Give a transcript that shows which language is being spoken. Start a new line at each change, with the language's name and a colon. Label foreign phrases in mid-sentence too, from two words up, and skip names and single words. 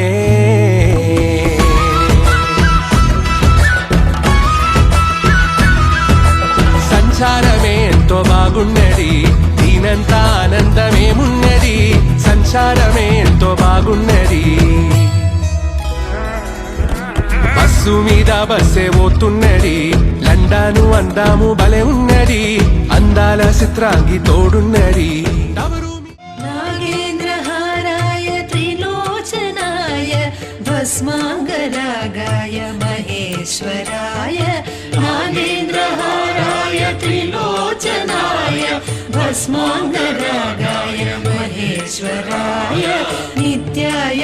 Telugu: సంచారమే ఎంతో బాగున్నది దీనంత ఆనందమేమున్నది సంచారమే ఎంతో బాగున్నది బస్సు మీద బస్సే పోతున్నది లండాను అందాము భలే ఉన్నది అందాల చిత్రాంగి తోడున్నది
Sanskrit: नागेन्द्रहाराय त्रिलोचनाय भस्माङ्गरागाय महेश्वराय नागेन्द्रहाराय त्रिलोचनाय भस्माङ्गरागाय महेश्वराय नित्याय